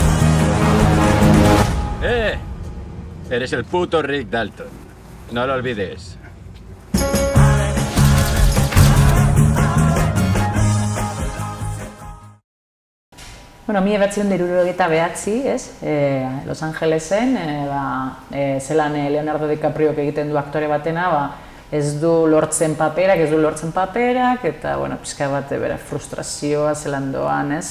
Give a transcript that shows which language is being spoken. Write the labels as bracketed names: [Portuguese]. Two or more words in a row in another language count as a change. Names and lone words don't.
[Spanish] Eres el puto Rick Dalton. No lo olvides. [Basque] Bueno, 1979, ez? Los Angelesen, zelan Leonardo DiCaprio egiten du aktore batena, ez du lortzen paperak, eta, bueno, pixka bat, bere frustrazioa zelan doan, ez?